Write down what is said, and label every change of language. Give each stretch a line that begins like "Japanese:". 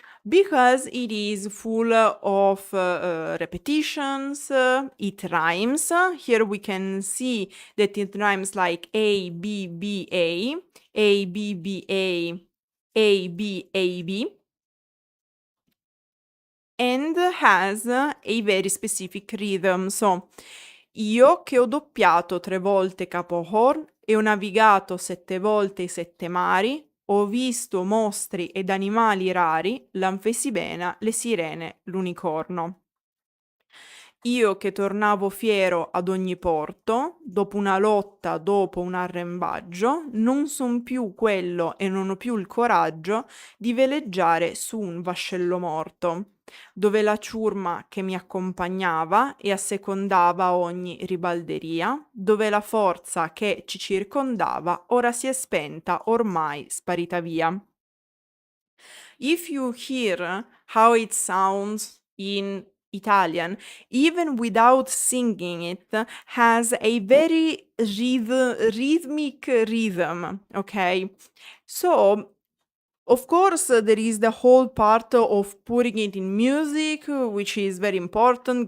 English: Because it is full of repetitions, it rhymes. Here we can see that it rhymes like A, B, B, A, A, B, B, A, A, B, A, B, and has a very specific rhythm.
Italian: So, io che ho doppiato 3 volte Capo Horn e ho navigato 7 volte i 7 mari, ho visto mostri ed animali rari, l'anfesibena, le sirene, l'unicorno. Io che tornavo fiero ad ogni porto, dopo una lotta, dopo un arrembaggio, non son più quello e non ho più il coraggio di veleggiare su un vascello morto, dove la ciurma che mi accompagnava e assecondava ogni ribalderia, dove la forza che ci circondava ora si è spenta, ormai sparita via.
English: If you hear how it sounds in Italian, even without singing it, has a very rhythmic rhythm, okay? So, of course, there is the whole part of putting it in music, which is very important.